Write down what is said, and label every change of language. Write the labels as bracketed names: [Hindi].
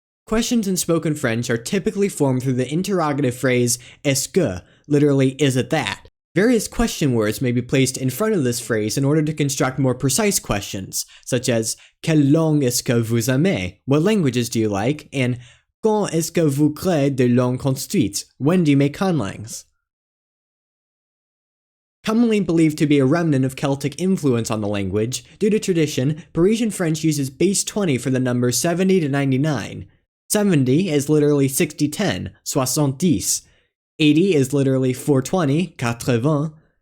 [English] Questions in spoken French are typically formed through the interrogative phrase est-ce que, literally is it that. Various question words may be placed in front of this phrase in order to construct more precise questions, such as [French] quelle langue est-ce que vous aimez? [English] What languages do you like? [French] And quand est-ce que vous créez de langues construites? [English] When do you make conlangs? Commonly believed to be a remnant of Celtic influence on the language, due to tradition, Parisian French uses base 20 for the numbers 70 to 99. 70 is literally 60-10, 70. 80 is literally 420, 80.